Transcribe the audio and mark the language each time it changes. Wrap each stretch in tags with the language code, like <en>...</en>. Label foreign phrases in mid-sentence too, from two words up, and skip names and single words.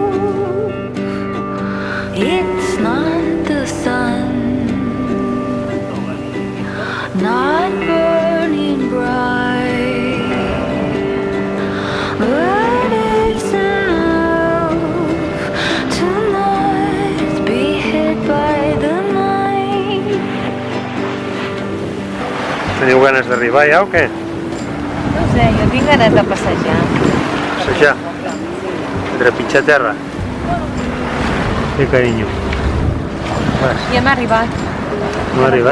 <en>It's not the sun, not burning bright, but it's enough to not be hit by the night.</en> <ca>Teniu ganes d'arribar ja o què? No sé, jo tinc ganes de passejar. Passejar? Trepitjar terra? Sí, carinyo. I hem arribat. No ha arribat?</ca>